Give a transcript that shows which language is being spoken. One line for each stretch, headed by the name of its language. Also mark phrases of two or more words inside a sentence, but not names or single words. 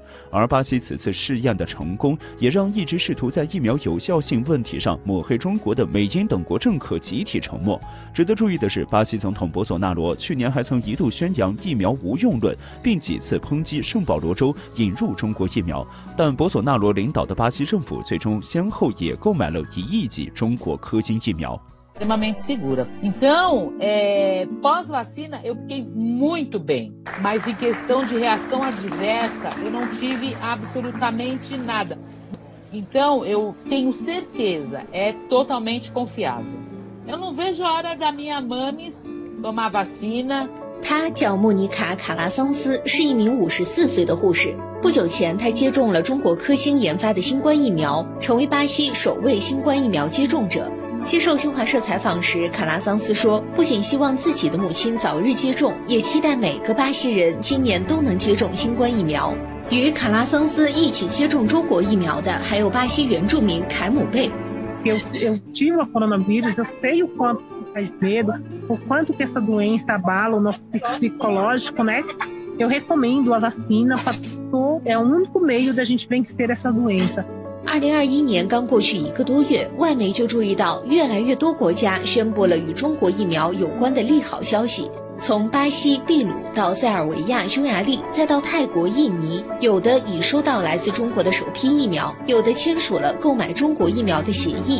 Chinese: 而巴西此次试验的成功，也让一直试图在疫苗有效性问题上抹黑中国的美英等国政客集体沉默。值得注意的是，巴西总统博索纳罗去年还曾一度宣扬疫苗无用论，并几次抨击圣保罗州引入中国疫苗，但博索纳罗领导的巴西政府最终先后也购买了1亿剂中国科兴疫苗。
Portuguese: Extremamente segura. Então, pós-vacina, eu fiquei muito bem. Mas em questão de reação adversa, eu não tive absolutamente nada. Então, eu tenho certeza, é totalmente confiável. Eu não vejo a hora da minha mames tomar vacina.
Chinese: 她叫莫妮卡·卡拉桑斯，是一名54岁的护士。不久前，她接种了中国科兴研发的新冠疫苗，成为巴西首位新冠疫苗接种者。接受新华社采访时，卡拉桑斯说，不仅希望自己的母亲早日接种，也期待每个巴西人今年都能接种新冠疫苗。与卡拉桑斯一起接种中国疫苗的还有巴西原住民凯姆贝。
Portuguese: Eu tive a coronavírus, eu sei o quanto faz medo, o quanto que essa doença abala o nosso psicológico, né? Eu recomendo a vacina para todo, é o único meio da gente vencer essa doença.
Chinese: 2021 年刚过去1个多月，外媒就注意到越来越多国家宣布了与中国疫苗有关的利好消息。从巴西、秘鲁到塞尔维亚、匈牙利，再到泰国、印尼，有的已收到来自中国的首批疫苗，有的签署了购买中国疫苗的协议。